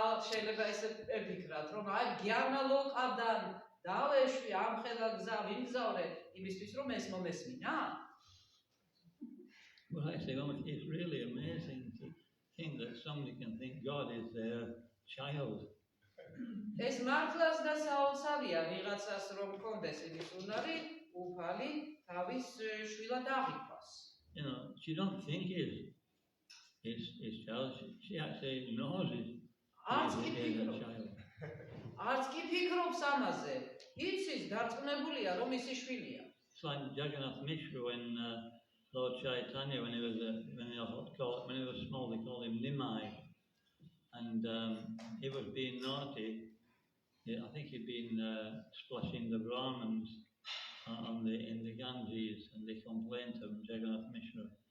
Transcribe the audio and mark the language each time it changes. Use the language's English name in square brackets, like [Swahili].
[Georgian] შეიძლება ესე ებიქრათ, რომ აი გიანალოკადან დავეშვი ამხელა გზა ვიმგზავრე იმისთვის, რომ ეს მომესმინა? [English] Well, actually, it's really amazing to think that somebody can think God is their child. [Georgian] ეს მართლაც და საოცარია ვიღაცას რომ კონდეს იმის უნარი, უფალი თავის შვილად აღიქვას. [English] She don't think his child. She actually knows his child. [Georgian] არც კი ფიქრობს ამაზე. იცის, დარწმუნებულია რომ ისი შვილია. [English] It's like Jagannath Mishra when Lord Chaitanya, when he was small, they called him Nimai, and he was being naughty. I think he'd been splashing the Brahmins in the Ganges, and they complained to Jagannath Mishra.